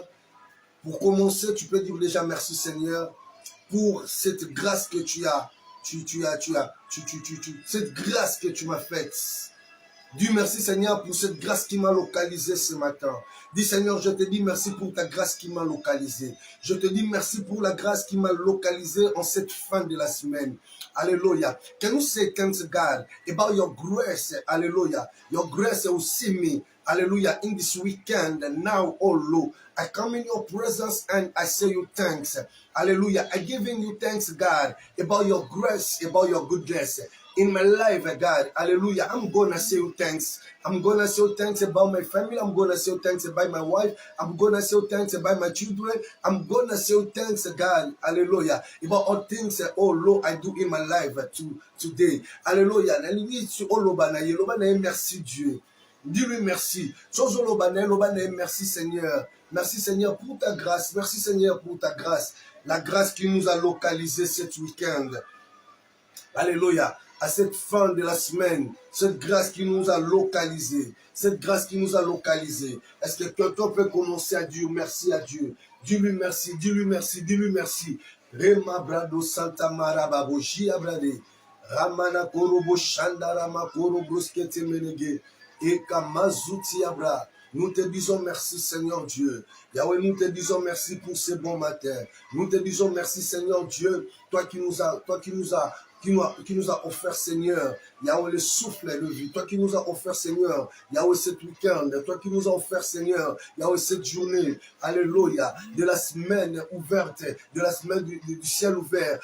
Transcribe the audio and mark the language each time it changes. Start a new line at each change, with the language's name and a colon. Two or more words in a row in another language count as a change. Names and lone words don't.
French: Pour commencer, tu peux dire déjà merci Seigneur pour cette grâce que tu as. Cette grâce que tu m'as faite. Dis merci Seigneur pour cette grâce qui m'a localisé ce matin. Dis Seigneur, je te dis merci pour ta grâce qui m'a localisé. Je te dis merci pour la grâce qui m'a localisé en cette fin de la semaine. Hallelujah.
English: Can you say thanks God about your grace? Hallelujah. Your grace will see me. Hallelujah. In this weekend and now, oh Lord, I come in your presence and I say you thanks. Hallelujah. I giving you thanks, God, about your grace, about your goodness in my life, God. Hallelujah. I'm gonna say you thanks. I'm gonna say you thanks about my family. I'm gonna say you thanks about my wife. I'm gonna say you thanks about my children. I'm gonna say you thanks, God. Hallelujah. About all things, oh Lord, I do in my life today.
French: Hallelujah. Merci Dieu. Dis-lui merci. Merci Seigneur. Merci Seigneur pour ta grâce. Merci Seigneur pour ta grâce. La grâce qui nous a localisés cet week-end. Alléluia. À cette fin de la semaine, cette grâce qui nous a localisés. Cette grâce qui nous a localisés. Est-ce que quelqu'un peut commencer à dire merci à Dieu? Dis-lui merci, dis-lui merci, dis-lui merci. Rema brado santa marababo jiabrade. Ramana korobo shandarama korobo skete menege. Eka mazuti abra. Nous te disons merci Seigneur Dieu. Yahweh, nous te disons merci pour ce bon matin. Nous te disons merci Seigneur Dieu, toi qui nous a offert Seigneur, Yahweh le souffle de vie, toi qui nous a offert Seigneur, Yahweh cet week-end, toi qui nous a offert Seigneur, Yahweh cette journée, alléluia, de la semaine ouverte, de la semaine du ciel ouvert.